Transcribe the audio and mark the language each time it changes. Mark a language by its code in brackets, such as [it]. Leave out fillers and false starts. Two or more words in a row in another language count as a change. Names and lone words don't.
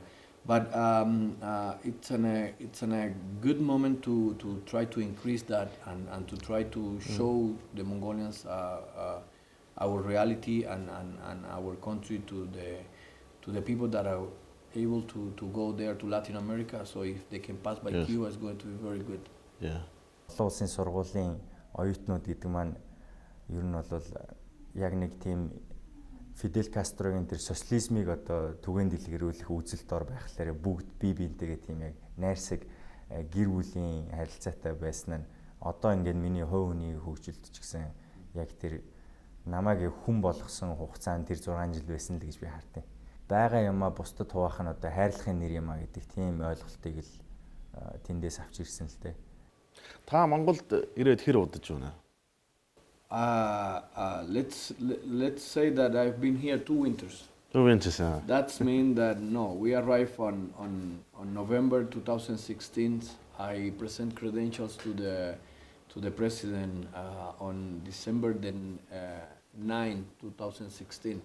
[en] But it's a good moment to try to increase that and to try to show the Mongolians our reality and our country to the people that are able to go there to Latin America. So if they can pass by Cuba, it's going to be very good. Yeah. [mn] Улсын сургуулийн оюутнууд гэдэг маань ер нь бол яг нэг тийм Фидель Кастрогийн тэр социализмыг одоо түгээн дэлгэрүүлэх үзэлд ор байхлаараа бүгд бие биентэйгээ тийм яг найрсаг гэр бүлийн харилцаатай байсан нь одоо ингээд миний хувь хүний хөгжилд ч гэсэн яг тэр намайг хүн болгосон хугацаанд тэр 6 жил байсан л гэж би хардیں۔ Бага юмаа бусдад хуваах нь одоо хайрлахын нэр юмаа гэдэг тийм ойлголтыг л тэндээс авч ирсэн л дээ. Та Монголд ирээд хэр удаж байна? [en] Let's say that I've been here 2 winters. 2 winters. That means that we arrived on November 2016. I present credentials to the president on December 9, 2016.